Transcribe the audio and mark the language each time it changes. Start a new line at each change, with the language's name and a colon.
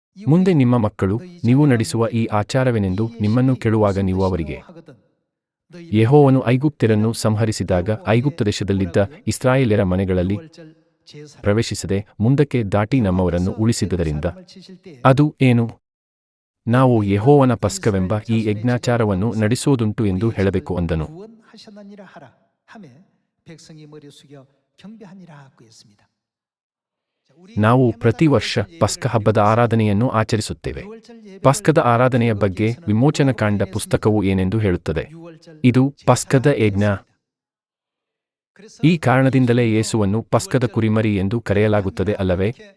Kannada: ಮುಂದೆ ನಿಮ್ಮ ಮಕ್ಕಳು ನೀವು ನಡೆಸುವ ಈ ಆಚಾರವೇನೆಂದು ನಿಮ್ಮನ್ನು ಕೇಳುವಾಗ ನೀವು ಅವರಿಗೆ, ಯೆಹೋವನು ಐಗುಪ್ತ್ಯರನ್ನು ಸಂಹರಿಸಿದಾಗ ಐಗುಪ್ತ ದೇಶದಲ್ಲಿದ್ದ ಇಸ್ರಾಯೇಲ್ಯರ ಮನೆಗಳಲ್ಲಿ ಪ್ರವೇಶಿಸದೆ ಮುಂದಕ್ಕೆ ದಾಟಿ ನಮ್ಮವರನ್ನು ಉಳಿಸಿದ್ದರಿಂದ ಅದು ಏನು? ನಾವು ಯೆಹೋವನ ಪಸ್ಕವೆಂಬ ಈ ಯಜ್ಞಾಚಾರವನ್ನು ನಡೆಸುವುದುಂಟು ಎಂದು ಹೇಳಬೇಕು ಅಂದನು.
Korean: 구원하셨느니라 하라 하매 백성이 머리 숙여 경배하니라고 했습니다.
Kannada: ನಾವು ಪ್ರತಿ ವರ್ಷ ಪಸ್ಕ ಹಬ್ಬದ ಆರಾಧನೆಯನ್ನು ಆಚರಿಸುತ್ತೇವೆ. ಪಸ್ಕದ ಆರಾಧನೆಯ ಬಗ್ಗೆ ವಿಮೋಚನಕಾಂಡ ಪುಸ್ತಕವು ಏನೆಂದು ಹೇಳುತ್ತದೆ? ಇದು ಪಸ್ಕದ ಯಜ್ಞ. ಈ ಕಾರಣದಿಂದಲೇ ಯೇಸುವನ್ನು ಪಸ್ಕದ ಕುರಿಮರಿ ಎಂದು ಕರೆಯಲಾಗುತ್ತದೆ ಅಲ್ಲವೇ?